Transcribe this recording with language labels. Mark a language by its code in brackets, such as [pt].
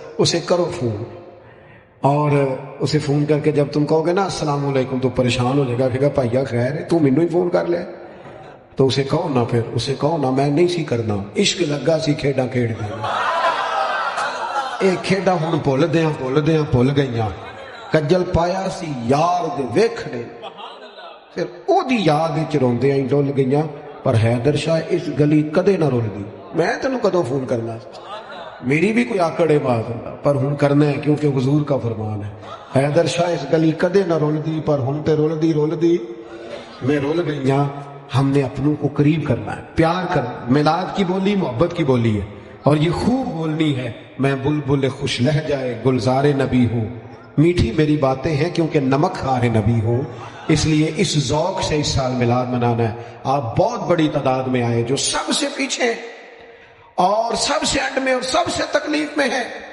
[ur] اسے کرو فون اور اسے فون کر کے جب تم کہو گے نا السلام علیکم تو پریشان ہو جائے گا کہ [pa] بھائیا خیر ہے تو مینوں ہی فون کر لیا. [ur] تو اسے کہو نا [pa] پھر اسے کہو نا میں نہیں سی کرنا عشق لگا سی کھیڈاں کھیڈ دیا یہ کھیڈاں ہن بھول گئیاں. کجل پایا سی یار دے ویکھنے پھر او دی یاد وچ روندیاں ہی ڈول گئیاں. پر حیدر شاہ اس گلی کدے نہ رول دی. میں تینوں کدوں فون کرنا [ur] میری بھی کوئی آکڑ ہے بات پر ہن کرنا ہے کیونکہ حضور کا فرمان ہے. [pa] حیدر شاہ اس گلی کدے نہ رول دی پر ہن تے رول دی میں رول گئیاں. [ur] ہم نے اپنوں کو قریب کرنا ہے پیار کرنا. میلاد کی بولی محبت کی بولی ہے اور یہ خوب بولنی ہے. میں بلبل خوش لہجائے گلزار نبی ہوں میٹھی میری باتیں ہیں کیونکہ نمک خار نبی ہوں. اس لیے اس ذوق سے اس سال میلاد منانا ہے. آپ بہت بڑی تعداد میں آئے جو سب سے پیچھے اور سب سے انڈ میں اور سب سے تکلیف میں ہے.